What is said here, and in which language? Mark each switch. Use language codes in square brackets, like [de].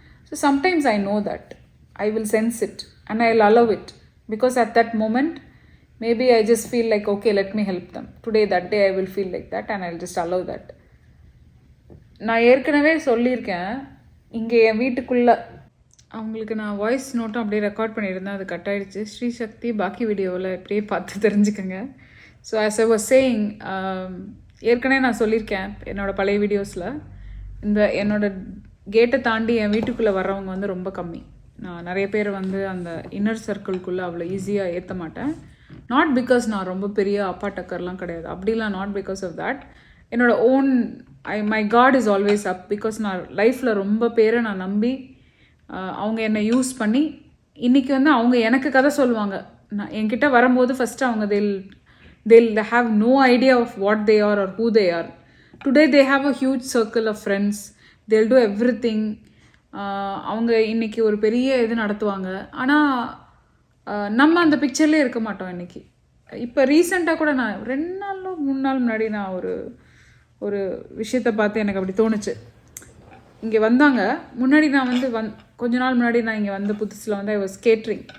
[en] So sometimes I know that I will sense it and I will allow it because at that moment maybe I just feel like, okay, let me help them. Today, that day, I will feel like that and I'll just allow that. [ta] நான் ஏற்கனவே சொல்லியிருக்கேன், இங்கே என் வீட்டுக்குள்ளே அவங்களுக்கு நான் voice நோட்டும் அப்படியே record பண்ணியிருந்தேன். அது கட் ஆகிடுச்சு. ஸ்ரீ சக்தி பாக்கி வீடியோவில் இப்படியே பார்த்து தெரிஞ்சுக்கோங்க. [en] so as I was saying, [ta] ஏற்கனவே நான் சொல்லியிருக்கேன் என்னோடய பழைய வீடியோஸில், என்னோடய கேட்டை தாண்டி என் வீட்டுக்குள்ளே வர்றவங்க வந்து ரொம்ப கம்மி. நான் நிறைய பேர் வந்து அந்த இன்னர் சர்க்கிள்குள்ளே அவ்வளோ ஈஸியாக ஏற்ற மாட்டேன். [en] not because [ta] நான் ரொம்ப பெரிய அப்பா டக்கர்லாம் கிடையாது, அப்படிலாம் [en] Not because of that. [ta] என்னோட own [en] My God is always up. [ta] Because நான் லைஃப்பில் ரொம்ப பேரை நான் நம்பி அவங்க என்னை யூஸ் பண்ணி இன்றைக்கி வந்து அவங்க எனக்கு கதை சொல்லுவாங்க. நான் என்கிட்ட வரும்போது ஃபஸ்ட்டு அவங்க [en] they'll have no idea of what they are or who they are. Today they have a huge circle of friends. They'll do everything. [ta] அவங்க இன்றைக்கி ஒரு பெரிய இது நடத்துவாங்க. ஆனால் நம்ம அந்த பிக்சர்லேயே இருக்க மாட்டோம். இன்றைக்கி இப்போ ரீசெண்டாக கூட நான் 2 நாளோ 3 நாள் முன்னாடி நான் ஒரு விஷயத்தை பார்த்து எனக்கு அப்படி தோணுச்சு. இங்கே வந்தாங்க முன்னாடி, நான் வந்து கொஞ்ச நாள் முன்னாடி நான் இங்கே வந்த புதுசில் வந்து [en] I was catering.